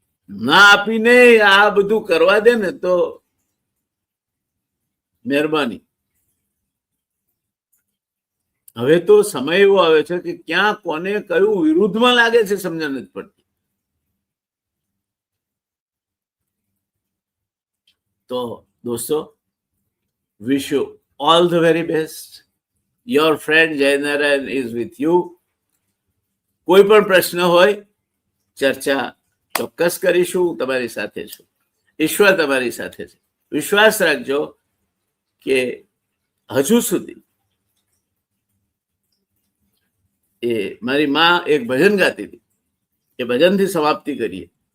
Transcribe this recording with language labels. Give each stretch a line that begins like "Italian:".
Gujarati: ના આપીને આ બધું કરવા દે ને તો મહેરબાની. હવે તો સમય એવો આવે છે કે ક્યાં કોને કયું વિરુદ્ધમાં લાગે છે સમજણ નથી પડતી. તો દોસ્તો,
English: wish you all the very best. Your friend Jayanarayan is with you.
Gujarati: કોઈ પણ પ્રશ્ન હોય ચર્ચા ચોક્કસ કરીશું. તમારી સાથે છું. ઈશ્વર તમારી સાથે છે. વિશ્વાસ રાખજો કે હજુ સુધી એ મારી માં એક ભજન ગાતી હતી, એ ભજનથી સમાપ્તિ કરીએ.